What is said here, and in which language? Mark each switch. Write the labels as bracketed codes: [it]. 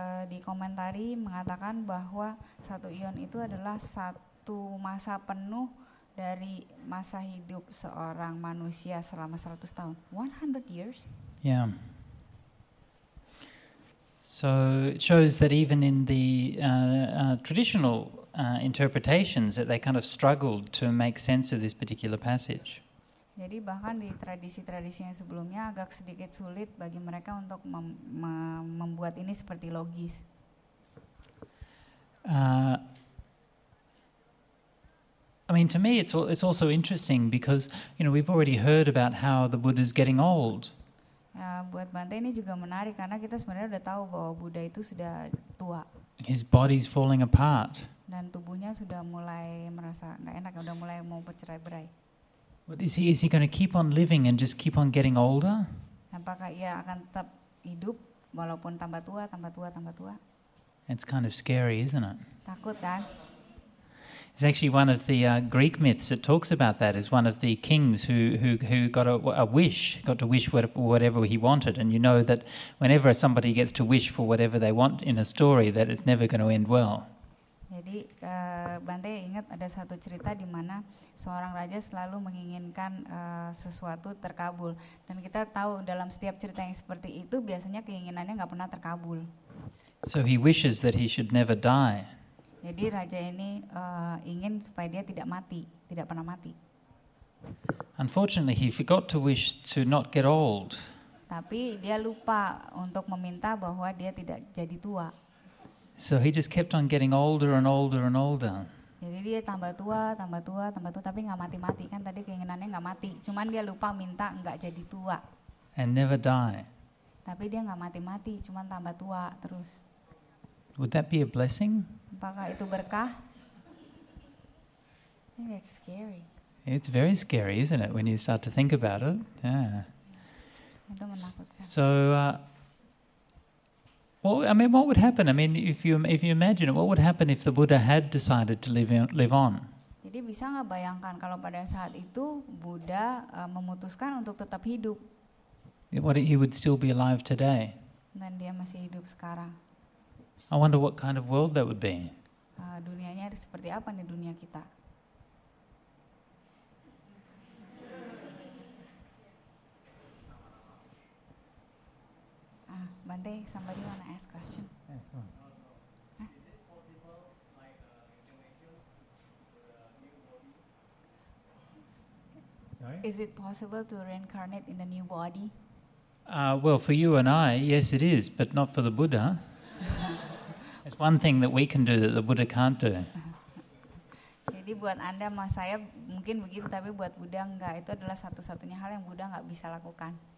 [id] Di komentari mengatakan bahwa satu eon itu adalah satu masa penuh dari masa hidup seorang manusia selama 100 tahun. [en] 100 years? Yeah. So it shows that even in the traditional interpretations that they kind of struggled to make sense of this particular passage. [id] Jadi bahkan di tradisi-tradisi yang sebelumnya agak sedikit sulit bagi mereka untuk membuat ini seperti logis. [en] To me it's also interesting because we've already heard about how the Buddha's getting old. [id] Buat Bante ini juga menarik karena kita sebenarnya udah tahu bahwa Buddha itu sudah tua. [en] His body's falling apart. [id] Dan tubuhnya sudah mulai merasa nggak enak, udah mulai mau bercerai-berai. [en] What is he going to keep on living and just keep on getting older? [id] Apakah ia akan tetap hidup walaupun tambah tua? [en] It's kind of scary, isn't it? [id] Takut kan? [en] It's actually one of the Greek myths that talks about that. Is one of the kings who got a wish, got to wish whatever he wanted, and you know that whenever somebody gets to wish for whatever they want in a story, that it's never going to end well. [id] Jadi Bante ingat ada satu cerita di mana seorang raja selalu menginginkan sesuatu terkabul, dan kita tahu dalam setiap cerita yang seperti itu biasanya keinginannya nggak pernah terkabul. [en] So he wishes that he should never die. [id] Jadi raja ini ingin supaya dia tidak pernah mati. [en] Unfortunately, he forgot to wish to not get old. [id] Tapi dia lupa untuk meminta bahwa dia tidak jadi tua. [en] So he just kept on getting older and older and older. [id] Jadi dia tambah tua, tapi nggak mati-mati, kan tadi keinginannya nggak mati. Cuman dia lupa minta nggak jadi tua. [en] And never die. [id] Tapi dia nggak mati-mati, cuman tambah tua terus. [en] Would that be a blessing? [id] Apakah itu berkah? [en] I think it's scary. It's very scary, isn't it, when you start to think about it? Yeah. [id] Itu menakutkan. [en] So, what would happen? If you imagine it, what would happen if the Buddha had decided to live on? [id] Jadi bisa nggak bayangkan kalau pada saat itu Buddha memutuskan untuk tetap hidup? [en] He would still be alive today. [id] Dan dia masih hidup sekarang. [en] I wonder what kind of world that would be. [id] Dunianya seperti apa nih dunia kita? [en] Bante, somebody wanna ask question? Is it possible to reincarnate in a new body? Well, for you and I, yes it is, but not for the Buddha. It's one thing that we can do that the Buddha can't do. [id] Jadi buat Anda sama saya mungkin begitu, tapi buat Buddha enggak. Itu adalah satu-satunya hal yang Buddha enggak bisa lakukan.